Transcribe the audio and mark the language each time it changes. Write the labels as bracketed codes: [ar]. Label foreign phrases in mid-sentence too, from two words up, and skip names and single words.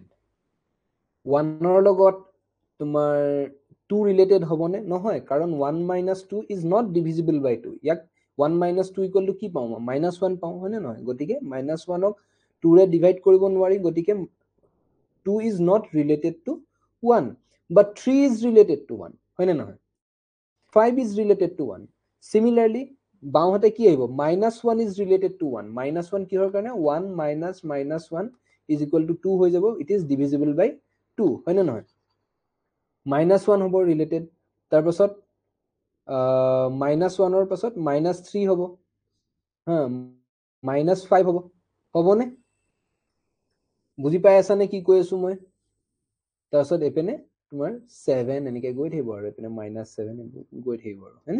[as] 1ৰ লগত তোমাৰ 2 ৰিলেটেড হ'বনে? নহয়, কাৰণ 1 - 2 [en] is not divisible by [as] 2। ইয়াক 1 - 2 [en] equal to [as] কি পাওঁ? -1 পাওঁ, হয়নে নহয়? গতিকে -1ক 2ৰে ডিভাইড কৰিব নোৱাৰি, গতিকে 2 [en] is not related to [as] 1, [en] but 3 is related to 1, [as] হয়নে নহয়? [en] 5 is related to 1. Similarly, [as] বাওঁহাতে কি আহিব? [en] -1 is related to 1. -1 [as] কিহৰ কাৰণে? [en] 1 - -1 is equal to 2 [as] হৈ যাব, [en] it is divisible by 2, [as] হয়নে নহয়? -1 হ'ব ৰিলেটেড, তাৰপাছত -1ৰ পাছত -3 হ'ব, -5 হ'ব, হ'বনে? বুজি পাই আছা নে কি কৈ আছো মই? তাৰপিছত এইপিনে তোমাৰ 7 এনেকে গৈ থাকিব, আৰু এইপিনে -7 গৈ থাকিব, আৰু হয়নে?